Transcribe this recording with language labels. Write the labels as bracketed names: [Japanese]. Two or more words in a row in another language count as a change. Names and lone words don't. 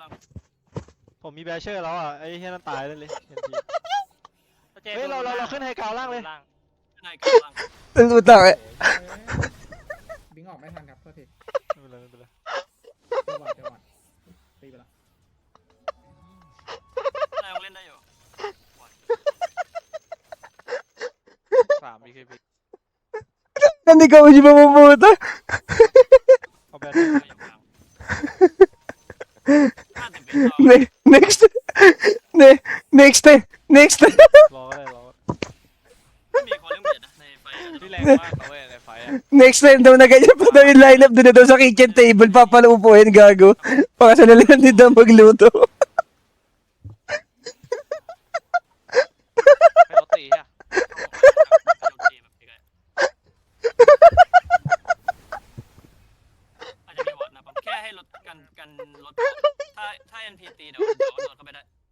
[Thai] ผมมีแบชเชอร์แล้วอ่ะไอ้เฮียนั่นตายเลยเฮ้ยเราขึ้นไฮกราวล่างเลย ได้กลางล่าง [Filipino] Utang eh. [Thai] บิงออกไม่ทันครับโทษที ไม่เป็นไร เจอวันตีไปแล้ว ได้เล่นได้อยู่ 3 BKB [Filipino] Hindi ka mo siya mapupunta. [Thai] เอาแบน ได้อยู่กลาง [English] Next. Next. Next. [Thai] รอก็ได้รอ ไม่มีคนเล่นเบียดนะในไฟ พี่แรงมากนะเว้ยในไฟอะ [Filipino] Next time daw na ganyan pa daw yung lineup doon na daw sa [English] kitchen table. [Filipino] Papalupuin, gago. Baka sa nalang din daw magluto. [Thai] ให้รถตีอะ อาจจะมีวอร์ดนะผมแค่ให้รถกันรถถ้า NP ตีเดี๋ยวโดนเข้าไปได้